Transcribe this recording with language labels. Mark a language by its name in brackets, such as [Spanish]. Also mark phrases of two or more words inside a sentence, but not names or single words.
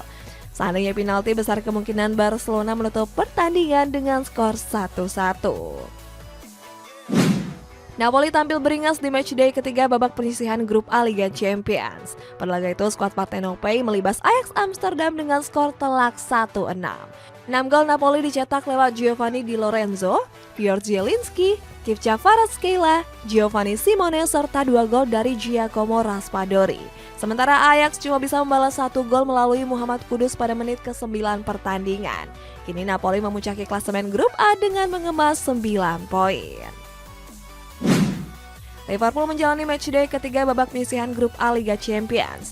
[Indonesian] Seandainya penalti, besar kemungkinan Barcelona menutup pertandingan dengan skor 1-1. Napoli tampil beringas di matchday ketiga babak penyisihan grup A Liga Champions. Pada laga itu, skuad Partenopei melibas Ajax Amsterdam dengan skor telak 1-6. 6 gol Napoli dicetak lewat Giovanni Di Lorenzo, Piotr Zielinski, Kivcha Kvaratskhelia, Giovanni Simone, serta 2 gol dari Giacomo Raspadori. Sementara Ajax cuma bisa membalas 1 gol melalui Muhammad Kudus pada menit ke-9 pertandingan. Kini Napoli memuncaki klasemen grup A dengan mengemas 9 poin. Liverpool menjalani matchday ketiga babak penyisihan grup A Liga Champions.